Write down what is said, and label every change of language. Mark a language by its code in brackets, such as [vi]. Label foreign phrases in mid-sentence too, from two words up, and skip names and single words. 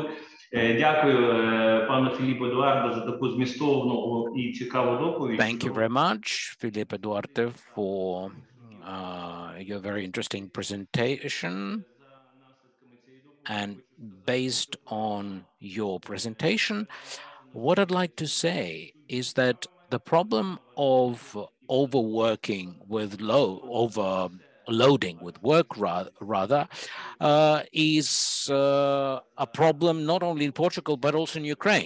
[uk] Дякую пану Філіпу Едуарду за таку змістовну і цікаву доповідь. [en] Thank you very much, Felipe Duarte, for your very interesting presentation. And based on your presentation, what I'd like to say is that the problem of overworking with overloading with work rather is a problem not only in Portugal but also in Ukraine.